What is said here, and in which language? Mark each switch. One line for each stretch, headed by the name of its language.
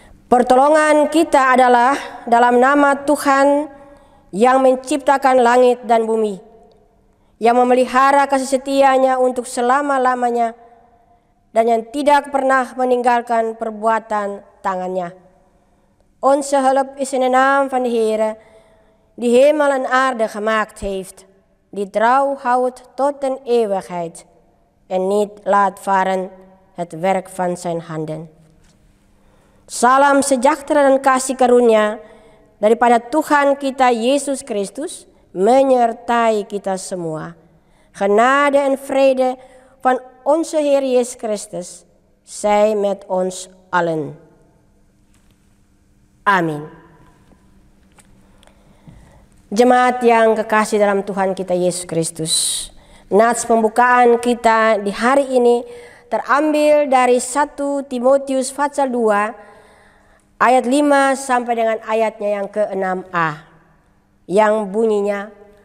Indonesian: Pertolongan kita adalah dalam nama Tuhan yang menciptakan langit dan bumi, yang memelihara kasih setia-Nya untuk selama-lamanya, dan yang tidak pernah meninggalkan perbuatan tangannya.
Dutch: Onze hulp is in de naam van de Heere, die hemel en aarde gemaakt heeft, die trouw houdt tot een eeuwigheid en niet laat varen het werk van zijn handen.
Indonesian: Salam sejahtera dan kasih karunia daripada Tuhan kita Yesus Kristus menyertai kita semua.
Dutch: Genade en vrede van onze Heer Jezus Christus zij met ons allen.
Indonesian: Amin. Jemaat yang kekasih dalam Tuhan kita Yesus Kristus, nats pembukaan kita di hari ini terambil dari 1 Timotius pasal 2 ayat 5 sampai dengan ayatnya yang ke-6a, yang bunyinya,